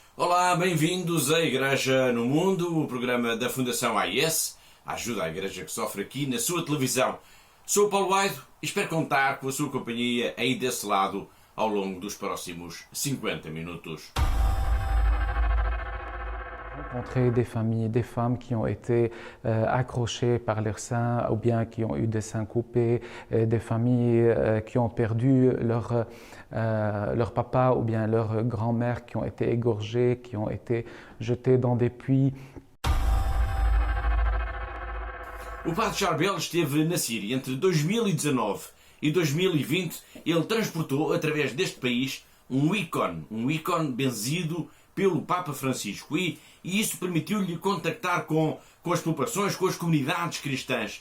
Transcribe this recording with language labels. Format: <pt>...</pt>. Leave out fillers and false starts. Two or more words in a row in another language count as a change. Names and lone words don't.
<pt>Olá, bem-vindos à Igreja no Mundo, o programa da Fundação AIS, a ajuda à Igreja que sofre aqui na sua televisão. Sou o Paulo Aido e espero contar com a sua companhia aí desse lado ao longo dos próximos 50 minutos.</pt> <fr>Rencontrer des familles, des femmes qui ont été accrochées par leurs seins ou bien qui ont eu des seins coupés, des familles qui ont perdu leur papa ou bien leur grand-mère qui ont été égorgées, qui ont été jetées dans des puits.</fr> <pt>O padre Charbel esteve na Síria entre 2019 e 2020. Ele transportou através deste país um ícone benzido pelo Papa Francisco e isso permitiu-lhe contactar com as populações, com as comunidades cristãs.</pt>